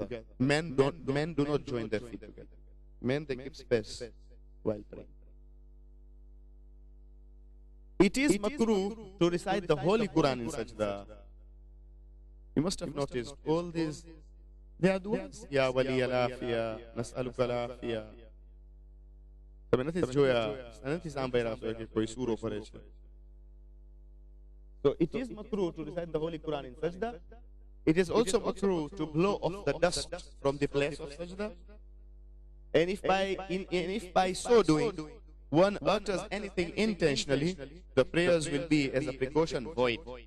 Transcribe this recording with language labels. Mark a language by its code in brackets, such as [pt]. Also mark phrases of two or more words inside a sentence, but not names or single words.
[en] Men do not join their feet together. Men, they keep space while praying. It is makruh to recite the Holy Quran in sajda. You must have noticed all these. They are duas. [ar] يا ولي العافية، نسألك العافية. [gu] તમે નથી જોયા નથી સાંભળ્યા છો કે કોઈ સૂરો પડે છે. [en] So it is makruh to recite the Holy Quran in sajda. It is also makruh to blow off the dust from the place of sajda. And if by so doing one utters anything intentionally, the prayers will be, as a precaution, void.